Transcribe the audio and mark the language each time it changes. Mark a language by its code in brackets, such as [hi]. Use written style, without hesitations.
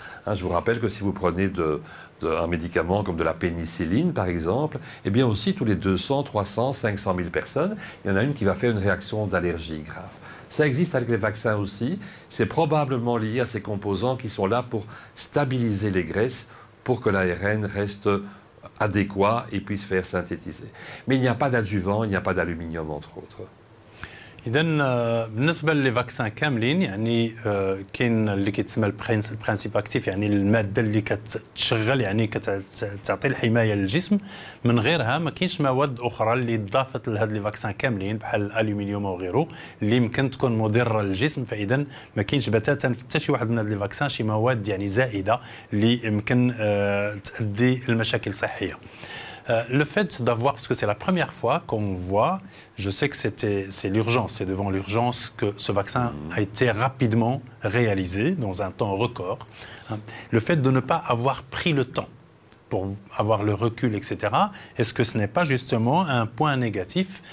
[fr] Je vous rappelle que si vous prenez un médicament comme de la pénicilline, par exemple, eh bien aussi tous les 200, 300, 500 000 personnes, il y en a une qui va faire une réaction d'allergie grave. Ça existe avec les vaccins aussi. C'est probablement lié à ces composants qui sont là pour stabiliser les graisses, pour que l'ARN reste adéquat et puisse faire synthétiser. Mais il n'y a pas d'adjuvant, il n'y a pas d'aluminium, entre autres. [ar] إذا بالنسبة للفاكسان كاملين يعني كاين اللي كيتسمى البرانسيب اكتيف يعني المادة اللي كتشغل يعني كتعطي الحماية للجسم من غيرها ما كاينش مواد أخرى اللي ضافت لهاد لي فاكسان كاملين بحال الألومنيوم وغيره اللي يمكن تكون مضرة للجسم فإذا ما كاينش بتاتا في حتى شي واحد من هاد لي فاكسان شي مواد يعني زائدة اللي يمكن تؤدي لمشاكل صحية. [fr] Le fait d'avoir, parce que c'est la première fois qu'on voit, je sais que c'est l'urgence, c'est devant l'urgence que ce vaccin a été rapidement réalisé dans un temps record. Le fait de ne pas avoir pris le temps pour avoir le recul, etc., est-ce que ce n'est pas justement un point négatif?